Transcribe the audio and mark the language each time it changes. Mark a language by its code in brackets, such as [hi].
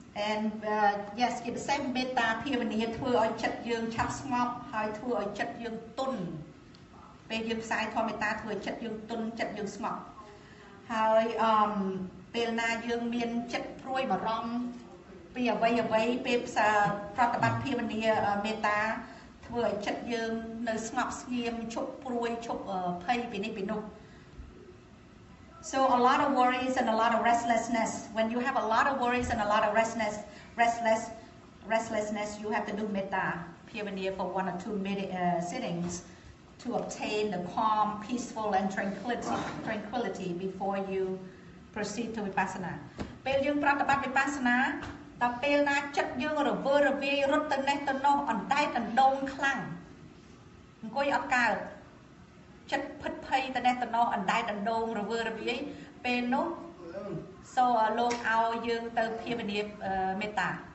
[en] and yes [km] គេពិសេសមេត្តាភាវនាធ្វើឲ្យចិត្តយើងឆាប់ស្ងប់ហើយធ្វើឲ្យចិត្តយើងទន់ពេលយើងផ្សាយធម៌មេត្តាធ្វើឲ្យចិត្តយើងទន់ចិត្តយើងស្ងប់ហើយពេលណាយើងមានចិត្តព្រួយបារម្ភពីអ្វីពេលផ្សាប្រតិបត្តិភាវនាមេត្តាធ្វើឲ្យចិត្តយើងនៅស្ងប់ស្ងៀមឈប់ព្រួយឈប់ភ័យពីនេះពីនោះ [en] So a lot of worries and a lot of restlessness. When you have a lot of worries and a lot of restlessness, you have to do metta piyavaniya for 1 or 2 sittings to obtain the calm, peaceful, and tranquility before you proceed to vipassana. [km] ពេលយើងប្រតិបត្តិ vipassana តើពេលណាចិត្តយើងរវើរវាយរត់ទៅនេះទៅនោះអណ្ដែតអណ្ដូងខ្លាំងអង្គុយអត់កើតចិត្តភិតភ័យទៅនេះទៅនោះអណ្ដែតអណ្ដូងរវើរវាយពេលនោះសូលោកឲ្យយើងទៅភាវនាមេត្តា